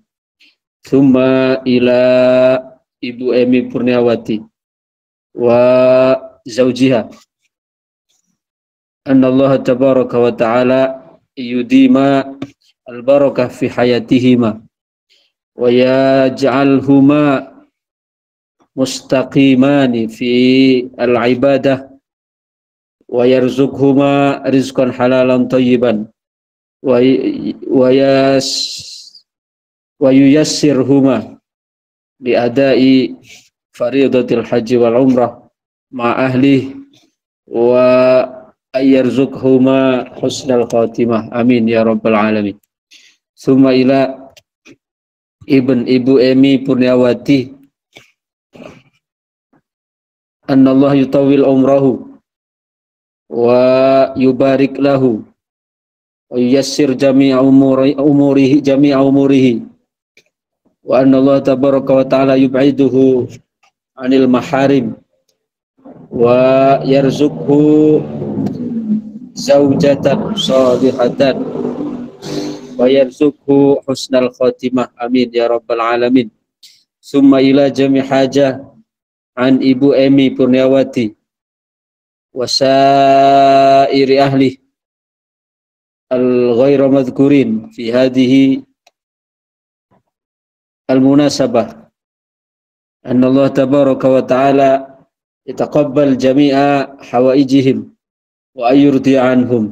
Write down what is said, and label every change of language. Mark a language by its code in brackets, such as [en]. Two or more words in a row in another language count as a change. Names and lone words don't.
[ar] ثم إلى Ibu Emi Purniawati وزوجها أن الله تبارك وتعالى يديم البركة في حياتهما ويجعلهما مستقيمان في العبادة ويرزقهما رزقا حلالا طيبا و ييسرهما بأداء فريضة الحج والعمرة مع أهل وأن يرزقهما حسن الخاتمة. آمين يا رب العالمين. ثم إلى Ibu Emi Purniawati أن الله يطول عمره ويبارك له وييسر جميع أموره وأن الله تبارك وتعالى يبعده عن المحارم ويرزقه زوجة صالحة ويرزقه حسن الخاتمة. آمين يا رب العالمين. ثم إلى جميع حاجة عن Ibu Emi Purniawati وسائر أهل الغير مذكورين في هذه المناسبة أن الله تبارك وتعالى يتقبل جميع حوائجهم وأن يرضى عنهم.